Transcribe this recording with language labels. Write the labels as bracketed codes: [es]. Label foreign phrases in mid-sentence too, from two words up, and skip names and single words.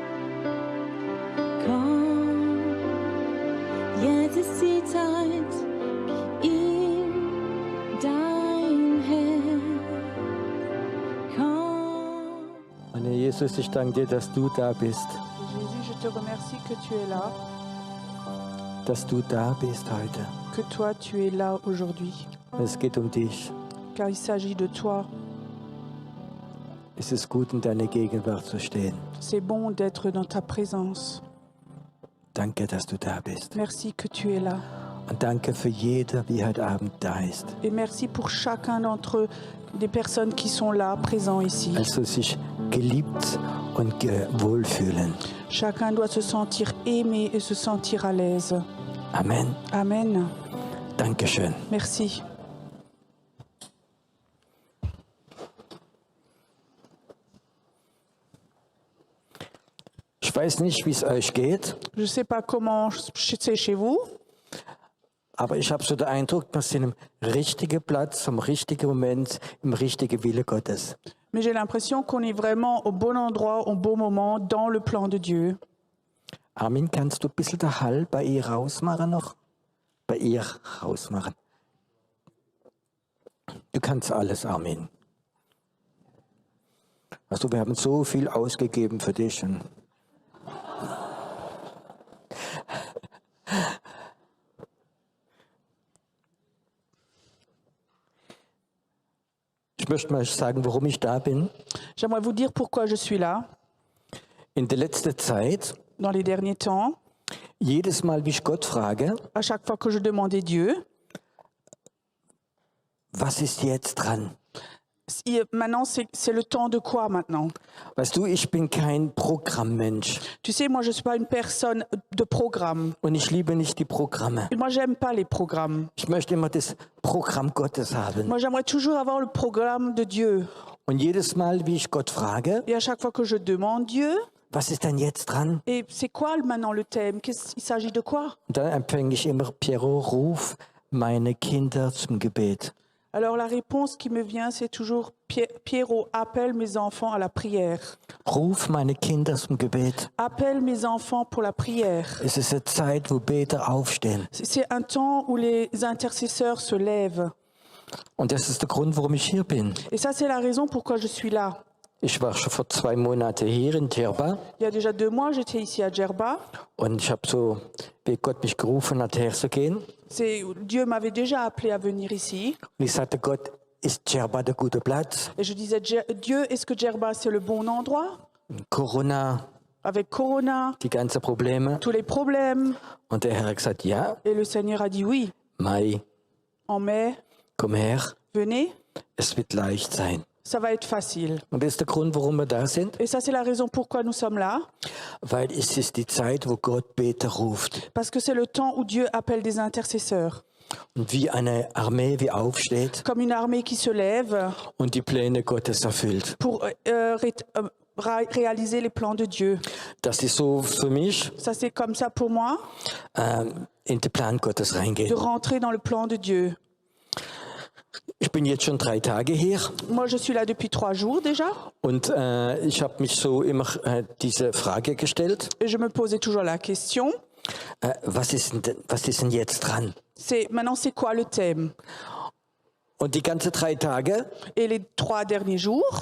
[de] Komm, jetzt ist die Zeit, gib ihm dein Herz. Komm. Und Herr Jesus, ich danke dir, dass du da bist. [fr] Jésus, je te remercie que tu es là, [de] Dass du da bist heute. [fr] que toi tu es là aujourd'hui, [de] Es geht um dich. [fr] car il s'agit de toi. [de] Es ist gut, in deiner Gegenwart zu stehen. [fr] C'est bon d'être dans ta présence. [de] Danke, dass du da bist. [fr] Merci que tu es là. [de] Und danke für jeder, wie heute Abend da ist. [fr] Et merci pour chacun d'entre eux, des personnes qui sont là, présents ici. [de] Also sich geliebt und wohlfühlen. [fr] Chacun doit se sentir aimé et se sentir à l'aise. [de] Amen. [fr] Amen. [de] Dankeschön. [fr] Merci. [de] Ich weiß nicht, wie es euch geht, [fr] Je ne sais pas comment c'est chez vous, [de] aber ich habe so den Eindruck, wir sind im richtigen Platz, am richtigen Moment, im richtigen Wille Gottes. [fr] mais j'ai l'impression qu'on est vraiment au bon endroit, au bon moment, dans le plan de Dieu. [de] Armin, kannst du ein bisschen den Hall bei ihr rausmachen noch? Bei ihr rausmachen. Du kannst alles, Armin. Also wir haben so viel ausgegeben für dich. Und ich möchte mal sagen, warum ich da bin. [fr] J'aimerais vous dire pourquoi je suis là. [de] In der letzten Zeit, [fr] Dans les derniers temps, [de] jedes Mal, wie ich Gott frage, [fr] à chaque fois que je demandais Dieu, [de] was ist jetzt dran? [fr] maintenant c'est le temps de quoi maintenant? [de] Weißt du, ich bin kein Programmmensch [fr] Tu sais, moi je ne suis pas une personne de programme. [de] und ich liebe nicht die Programme. [fr] Et moi j'aime pas les programmes. [de] Ich möchte immer das Programm Gottes haben. [fr] Moi j'aimerais toujours avoir le programme de Dieu. [de] Und jedes Mal, wie ich Gott frage, [fr] Et à chaque fois que je demande Dieu, [de] was ist denn jetzt dran? [fr] et c'est quoi maintenant le thème? Il s'agit de quoi? [de] Und dann empfange ich immer, Piero, ruf meine Kinder zum Gebet. [fr] Alors la réponse qui me vient, c'est toujours Pierrot, appelle mes enfants à la prière. [de] Ruf meine Kinder zum Gebet. [fr] Appelle mes enfants pour la prière. [de] Es ist eine Zeit, wo Beter aufstehen. [fr] C'est un temps où les intercesseurs se lèvent. [de] Und das ist der Grund, warum ich hier bin. [fr] Et ça, c'est la raison pourquoi je suis là. [de] Ich war schon vor 2 Monaten hier in Djerba [fr] Il y a déjà 2 mois, j'étais ici à Djerba. [de] und ich habe so, wie Gott mich gerufen hat, herzugehen. [fr] Dieu m'avait déjà appelé à venir ici. [de] Und ich sagte, Gott, ist Djerba der gute Platz? [fr] Et je disais, Dieu, est-ce que Djerba, c'est le bon endroit? [de] Corona, [fr] Avec Corona, [de] die ganzen Probleme. [fr] tous les problèmes. [de] Und der Herr hat gesagt, ja, [fr] Et le Seigneur a dit oui. [de] Mai, [fr] En mai, [de] komm her, [fr] venez, [de] es wird leicht sein. [fr] ça va être facile. [de] Und das ist der Grund, warum wir da sind, [fr] Et ça, c'est la raison pourquoi nous sommes là. [de] weil es ist die Zeit, wo Gott Beter ruft. [fr] Parce que c'est le temps où Dieu appelle des intercesseurs. [de] Und wie eine Armee wie aufsteht [fr] Comme une armée qui se lève [de] und die Pläne Gottes erfüllt. [fr] pour réaliser les plans de Dieu. [de] Das ist so für mich, [fr] Ça, c'est comme ça pour moi, [de] in den Plan Gottes [fr] de [de] reingehen. [fr] rentrer dans le plan de Dieu. [de] Ich bin jetzt schon 3 Tage hier [fr] Moi, je suis là depuis 3 jours déjà. [de] und ich habe mich so immer diese Frage gestellt, [fr] Et je me posais toujours la question, [de] was ist denn jetzt dran? [fr] maintenant, c'est quoi le thème? [de] Und die ganzen 3 Tage [fr] Et les 3 derniers jours,